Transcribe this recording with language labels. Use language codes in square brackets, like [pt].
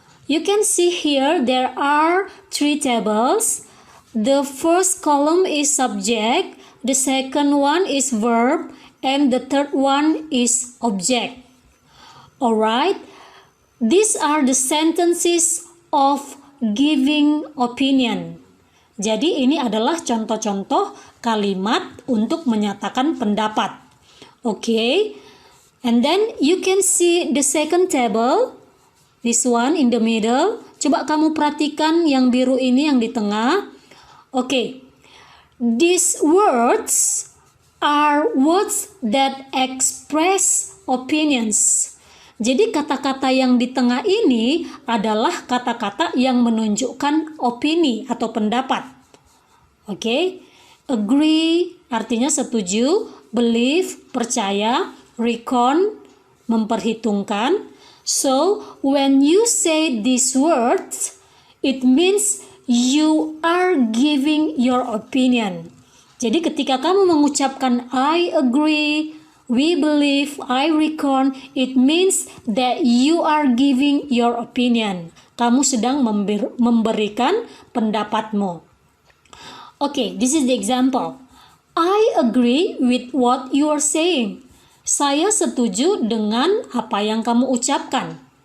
[en] You can see here there are 3 tables. The first column is subject, the second one is verb, and the third one is object. Alright, these are the sentences of giving opinion. [id] Jadi ini adalah contoh-contoh kalimat untuk menyatakan pendapat. [en] Okay, and then you can see the second table, this one in the middle. [id] Coba kamu perhatikan yang biru ini yang di tengah. [en] Okay, these words are words that express opinions. [id] Jadi kata-kata yang di tengah ini adalah kata-kata yang menunjukkan opini atau pendapat. Oke, agree artinya setuju, believe percaya, reckon memperhitungkan. [en] So, when you say these words, it means you are giving your opinion. [id] Jadi ketika kamu mengucapkan [en] I agree, we believe, I reckon, it means that you are giving your opinion. [id] Kamu sedang memberikan pendapatmu. [en] Okay, this is the example. I agree with what you are saying. [id] Saya setuju dengan apa yang kamu ucapkan.